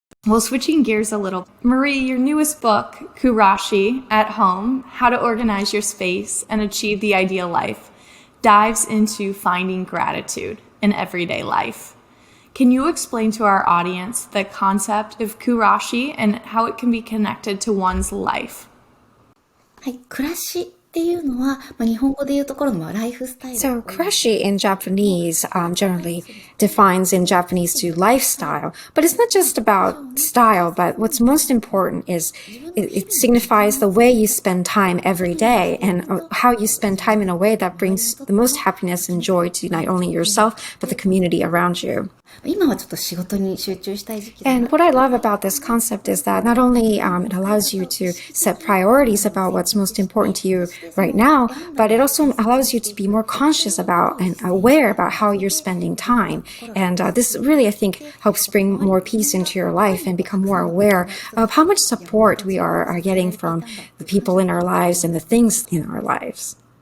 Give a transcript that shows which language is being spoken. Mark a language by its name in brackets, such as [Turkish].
[English] Well, switching gears a little, Marie, your newest book, Kurashi at Home, How to Organize Your Space and Achieve the Ideal Life, dives into finding gratitude in everyday life. Can you explain to our audience the concept of Kurashi and how it can be connected to one's life? [Japanese] はい、暮らしっていうのは、日本語でいうところのライフスタイル。 [English] So kurashi in Japanese generally defines in Japanese to lifestyle, but it's not just about style, but what's most important is it signifies the way you spend time every day and how you spend time in a way that brings the most happiness and joy to not only yourself, but the community around you. [Japanese] 今はちょっと仕事に集中したい時期だな。 [English] And what I love about this concept is that not only it allows you to set priorities about what's most important to you right now, but it also allows you to be more conscious about and aware about how you're spending time. And this really, I think, helps bring more peace into your life and become more aware of how much support we are getting from the people in our lives and the things in our lives.